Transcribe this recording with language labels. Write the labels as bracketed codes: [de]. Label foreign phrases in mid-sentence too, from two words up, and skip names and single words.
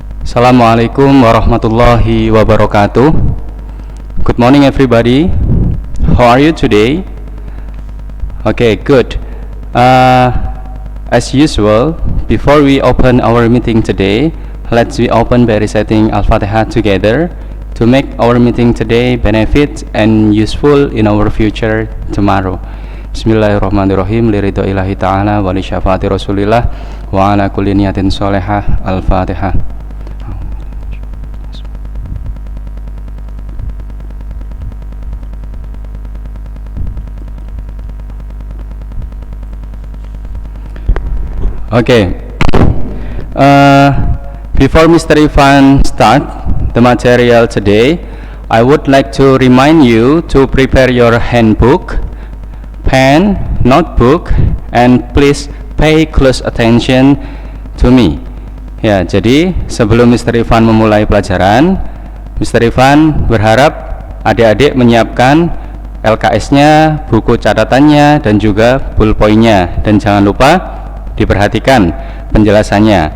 [ar] السلام عليكم ورحمة الله وبركاته. [en] Good morning everybody. How are you today? Okay, good. As usual, before we open our meeting today, let's we open by reciting Al-Fatihah together to make our meeting today benefit and useful in our future tomorrow. [ar] بسم الله الرحمن الرحيم. لرضى إلهي تعالى ولشفاعة رسول الله وعلى كل نية صالحة. Al-Fatihah. [en] Okay, before Mr. Ivan start the material today, I would like to remind you to prepare your handbook, pen, notebook, and please pay close attention to me. [id] Ya, jadi sebelum Mr. Ivan memulai pelajaran, Mr. Ivan berharap adik-adik menyiapkan LKS-nya, buku catatannya, dan juga ballpoint-nya, dan jangan lupa diperhatikan penjelasannya.